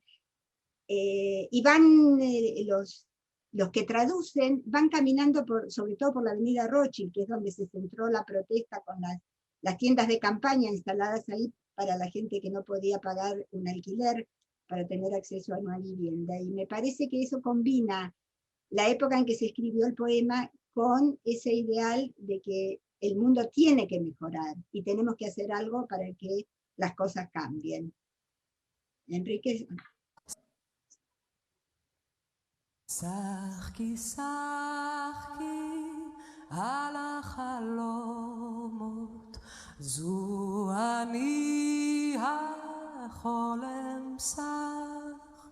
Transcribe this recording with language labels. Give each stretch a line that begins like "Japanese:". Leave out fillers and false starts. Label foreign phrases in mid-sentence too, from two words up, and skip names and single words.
Spanish: Y van los que traducen, van caminando sobre todo por la avenida Rothschild, que es donde se centró la protesta con las tiendas de campaña instaladas ahí para la gente que no podía pagar un alquiler para tener acceso a una vivienda. Y me parece que eso combina la época en que se escribió el poema con ese ideal de que el mundo tiene que mejorar y tenemos que hacer algo para que las cosas cambien. Enrique.
Hebrew: שחקי שחקי על החלומות, זו אני החולם שח.